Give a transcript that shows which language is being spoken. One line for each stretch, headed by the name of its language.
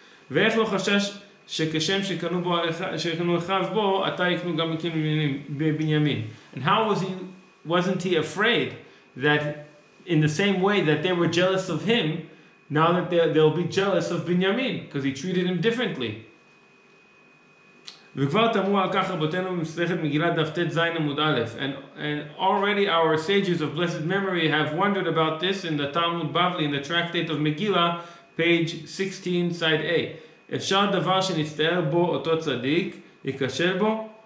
Hebrew: ואיך לא חשש שכשם שקנו אחיו בו, אתה יקנו גם בבנימין.
English: And how wasn't he afraid that in the same way that they were jealous of him, now that they'll be jealous of Binyamin, because he treated him differently.
Hebrew: וכבר תמרו על כך רבותינו במסכת מגילת דף ט' ז' עמוד א',
English: and already our sages of blessed memory have wondered about this in the Talmud Bavli, in the tractate of Megillah, page 16, side A.
Hebrew: אפשר דבר שנצטער בו אותו צדיק, ייכשל בו?